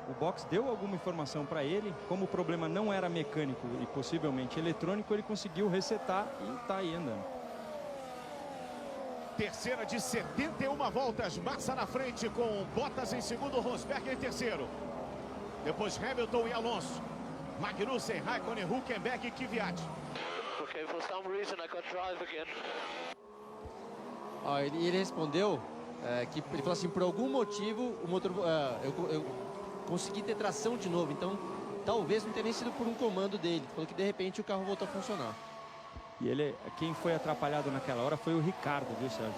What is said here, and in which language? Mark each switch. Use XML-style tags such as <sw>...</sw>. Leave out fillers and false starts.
<pt>O box deu alguma informação para ele. Como o problema não era mecânico e possivelmente eletrônico, ele conseguiu resetar e está aí andando. Terceira de 71 voltas. Massa na frente com Bottas em segundo, Rosberg em terceiro. Depois Hamilton e Alonso. Magnussen, Raikkonen, Hülkenberg e Kvyat.</pt> <en>Okay, for some reason I got drive again.</en> <pt>Ele respondeu que ele falou assim, por algum motivo o motor eu consegui ter tração de novo, então talvez não tenha nem sido por um comando dele. Falou que de repente o carro voltou a funcionar. E quem foi atrapalhado naquela hora foi o Ricardo, viu, Sérgio?</pt>